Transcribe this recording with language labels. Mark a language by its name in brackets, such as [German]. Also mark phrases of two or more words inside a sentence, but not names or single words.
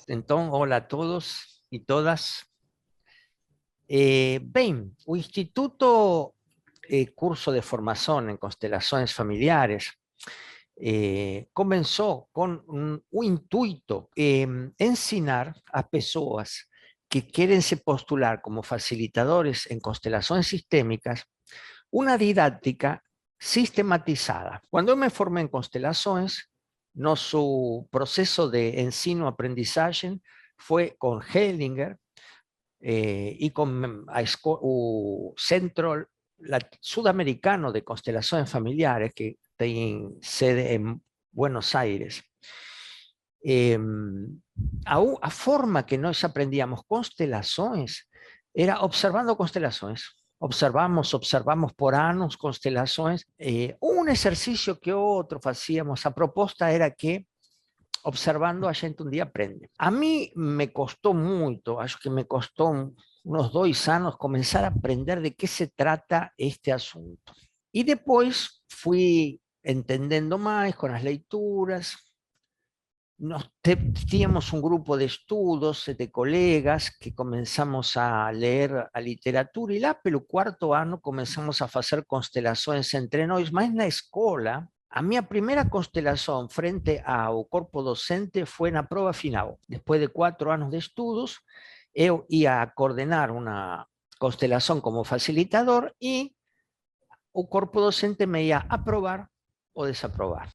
[Portuguese] Então, olá a todos e todas. Bem, o Instituto Curso de Formação em Constelações Familiares começou com o intuito de ensinar a pessoas que querem se postular como facilitadores em constelações sistêmicas uma didática sistematizada. Quando eu me formei em constelações, nosso processo de ensino-aprendizagem foi com Hellinger, [Spanish] y con o Centro Sudamericano de Constelaciones Familiares, que tiene sede en Buenos Aires. [Portuguese] A forma que nós aprendíamos constelações era observando constelações. Observamos por anos constelações. Um exercício que outro fazíamos. A proposta era que observando a gente um dia aprende. [Spanish] A mí me costó [Portuguese] muito, acho que [Spanish] me costó unos 2 años comenzar a aprender de qué se trata este asunto. Y después fui entendiendo más con las leituras. Teníamos un grupo de estudos, de colegas, que comenzamos a leer a literatura, y [Portuguese] lá pelo 4º ano [Spanish] comenzamos a hacer constelaciones entre [Portuguese] nós, mas na escola. A minha primeira constelação frente ao corpo docente foi na prova final. Depois de 4 anos de estudos, eu ia coordenar uma constelação como facilitador e o corpo docente me ia aprovar ou desaprovar.